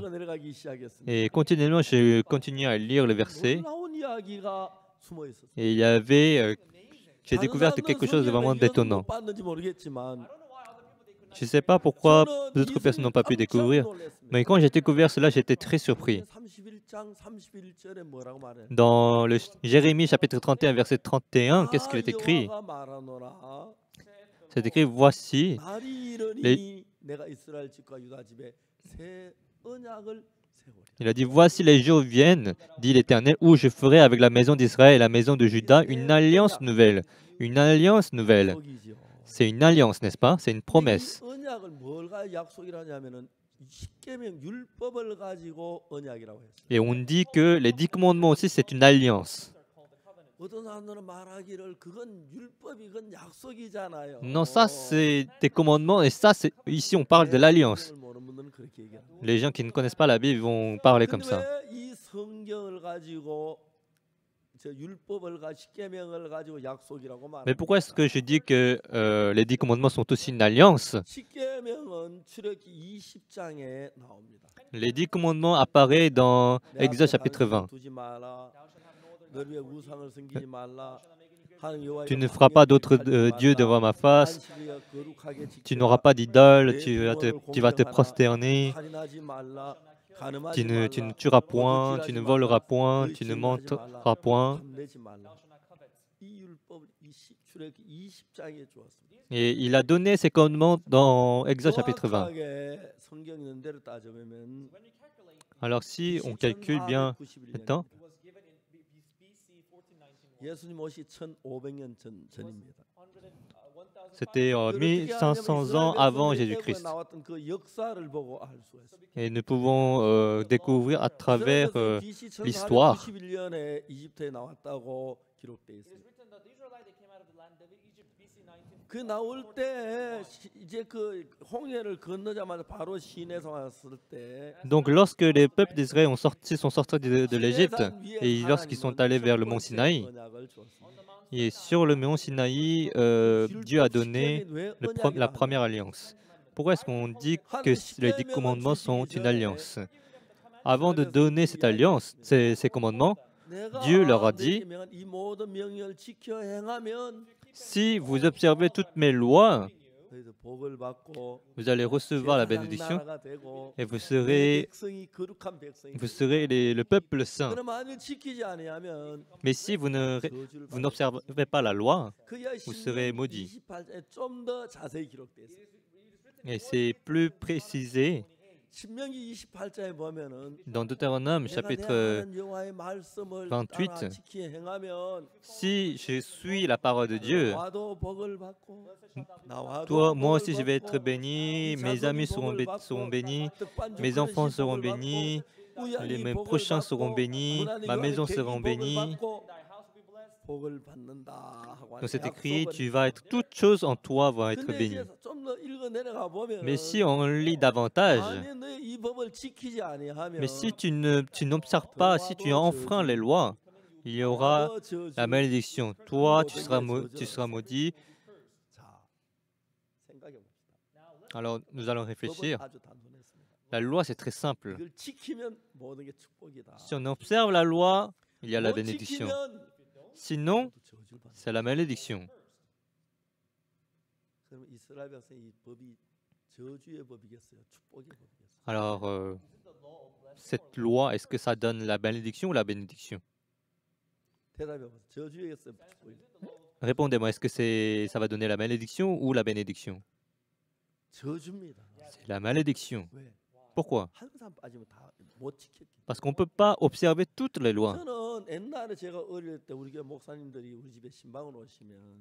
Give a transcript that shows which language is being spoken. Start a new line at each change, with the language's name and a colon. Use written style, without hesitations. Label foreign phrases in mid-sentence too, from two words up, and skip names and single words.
French: Et continuellement, je continue à lire le verset. Et il y avait... j'ai découvert quelque chose de vraiment détonnant. Je ne sais pas pourquoi
Korean: 저는
French: d'autres personnes n'ont
Korean: 이스라엘
French: pas pu
Korean: 깜짝
French: découvrir,
Korean: 놀랐습니다.
French: mais quand j'ai découvert cela, j'étais très surpris.
Korean: 31장 31절에 뭐라고 말해?
French: Dans le Jérémie chapitre 31, verset 31, qu'est-ce qu'il est écrit?
Korean: 여호와가 말하노라.
French: C'est écrit, voici,
Korean: 날이
French: les-
Korean: 이르니 내가 이스라엘 집과 유다 집에 새 언약을 세우리.
French: il a dit, voici les jours viennent, dit l'Éternel, où je ferai avec la maison d'Israël et la maison de Juda une alliance nouvelle. Une alliance nouvelle.
Korean: 약속이죠.
French: C'est une alliance, n'est-ce pas? C'est une
Korean: 이
French: promesse.
Korean: 언약을 뭘 가지고 약속이라냐면은 십계명 율법을 가지고 언약이라고 했어요.
French: Et on dit que les 10 commandements aussi, c'est une alliance.
Korean: 어떤 사람들은 말하기를 그건 율법이 그건 약속이잖아요.
French: Non, ça, c'est des commandements, et ça, c'est ici, on parle de l'alliance.
Korean: 성경을 모르는 분들은 그렇게 얘기해요.
French: Les gens qui ne connaissent pas la Bible vont parler comme
Korean: 근데
French: ça.
Korean: 왜 이 성경을 가지고 저 율법을 가 십계명을 가지고 약속이라고
French: Mais
Korean: 말합니까?
French: pourquoi est-ce que je dis que les 10 commandements sont aussi une alliance?
Korean: 십계명은 출애굽기 20장에 나옵니다.
French: Les 10 commandements apparaissent dans
Korean: 내
French: Exode
Korean: 앞에
French: chapitre
Korean: 다른
French: 20.
Korean: 신 두지 마라. 너 위에 우상을 섬기지 말라. 하나님 여호와의
French: Tu ne feras pas d'autres dieux devant ma face.
Korean: 안식일을 거룩하게
French: Tu
Korean: 지켜라.
French: n'auras pas d'idole.
Korean: 내
French: Tu vas te
Korean: 부모를
French: prosterner.
Korean: 공경하라. 살인하지 말라.
French: Tu
Korean: 간음하지
French: ne
Korean: 말라.
French: tueras point.
Korean: 거짓말하지
French: Tu ne
Korean: 말라.
French: voleras point.
Korean: 너희
French: Tu ne
Korean: 증거하지
French: mentiras
Korean: 말라.
French: point.
Korean: 탐내지 말라. 이 율법을 출애굽기 20장에 주었습니다.
French: Et il a donné ses commandements dans Exode chapitre 20.
Korean: 정확하게 성경 있는 대로 따져보면
French: Alors si on calcule bien le temps,
Korean: 예수님 오시 1500년 전입니다.
French: c'était 1500 ans avant Jésus-Christ.
Korean: 나왔던 그 역사를 보고 알 수가 있습니다.
French: Et nous pouvons découvrir à travers l'histoire.
Korean: 1491년에 이집트에 나왔다고 기록되어 있습니다. 그 나올 때 이제 그 홍해를 건너자마자 바로 시내서 왔을 때
French: Donc lorsque les peuples d'Israël sont sortis de l'Égypte et lorsqu'ils sont allés vers le mont Sinaï, et sur le mont Sinaï, Dieu a donné la première alliance. Pourquoi est-ce qu'on dit que les 10 commandements sont une alliance? Avant de donner cette alliance, ces commandements, Dieu leur a dit,
Korean: 이 모든 명령을 지켜 행하면
French: si vous observez toutes mes lois,
Korean: 그래서 복을 받고
French: vous allez recevoir la
Korean: 제사장
French: bénédiction
Korean: 나라가 되고
French: et vous
Korean: 내
French: serez,
Korean: 백성이 거룩한 백성이
French: le peuple saint.
Korean: 그럼 만일 지키지 아니하면
French: Mais si vous
Korean: 저주를
French: n'observez pas la loi,
Korean: 그야
French: vous serez maudits.
Korean: 28장에 좀 더 자세히 기록되어 있어요.
French: Et c'est plus précisé
Korean: 신명기 28장에 보면은
French: dans Deutéronome
Korean: 내가 내
French: chapitre
Korean: 하나님 여호와의 말씀을
French: 28.
Korean: 따라 지키 행하면
French: si je suis la parole de Dieu,
Korean: 나와도 복을 받고 나와도
French: toi, moi
Korean: 복을
French: aussi je vais être
Korean: 받고
French: béni,
Korean: 이
French: mes
Korean: 자손이
French: amis
Korean: 복을
French: seront
Korean: 받고
French: bénis,
Korean: 떡반죽
French: mes
Korean: 그릇이
French: enfants seront
Korean: 복을
French: bénis,
Korean: 받고 우양이
French: mes
Korean: 복을
French: prochains seront
Korean: 받고
French: bénis,
Korean: 하나님
French: ma
Korean: 여호와의
French: maison
Korean: 객이
French: sera
Korean: 복을
French: bénie.
Korean: 받고 복을 받는다 하고
French: Donc c'est écrit,
Korean: 약속을
French: tu vas être, toutes choses en toi vont être
Korean: 근데
French: bénies.
Korean: 이제 좀 더 읽어 내려가 보면
French: Mais si on lit davantage,
Korean: 만약 너희 이 법을 지키지 아니하면
French: mais si tu n'observes pas, si tu enfreins les lois, il y aura
Korean: 너 저주.
French: la malédiction. Toi, tu seras maudit.
Korean: 자, 생각해 봅시다.
French: Alors nous allons
Korean: 법은
French: réfléchir.
Korean: 아주 단순했습니다.
French: La loi, c'est très simple.
Korean: 이걸 지키면 모든 게 축복이다.
French: Si on observe la loi, il y a la
Korean: 못
French: bénédiction.
Korean: 지키면
French: Sinon,
Korean: 또 저주를 받는다.
French: c'est la malédiction.
Korean: 그럼 이스라엘 백성이 이 법이 저주의 법이겠어요? 축복의 법이겠어요?
French: Alors, cette loi, est-ce que ça donne la malédiction ou la bénédiction?
Korean: 대답해 보세요. 저주의겠어요? 축복이겠어요?
French: Répondez-moi, est-ce que ça va donner la malédiction ou la bénédiction?
Korean: 저주입니다.
French: C'est la malédiction.
Korean: 왜?
French: Pourquoi?
Korean: 한 사람 빠지면 다 못 지켰기.
French: Parce qu'on ne peut pas observer toutes les lois.
Korean: 저는 옛날에 제가 어릴 때 우리 교회 목사님들이 우리 집에 신방을 오시면